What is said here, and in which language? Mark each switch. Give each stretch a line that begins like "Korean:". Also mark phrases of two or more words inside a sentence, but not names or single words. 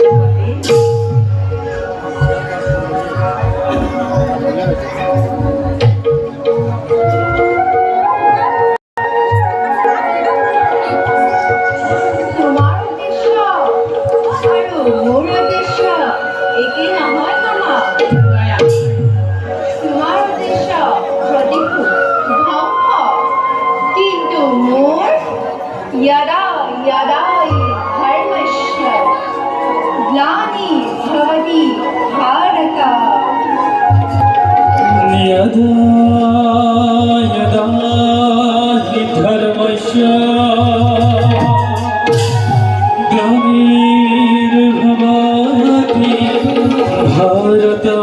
Assamese: তোমাৰ উদ্দেশ্য আৰু মোৰ উদ্দেশ্য একে নহয় মামা। তোমাৰ উদ্দেশ্য প্ৰতিশোধ ধ্বংস, কিন্তু মোৰ
Sanskrit: यदा यदा हि धर्मस्य ग्लानिर्भवति भारत। यदा यदा हि धर्मस्य ग्लानिर्भवति भारत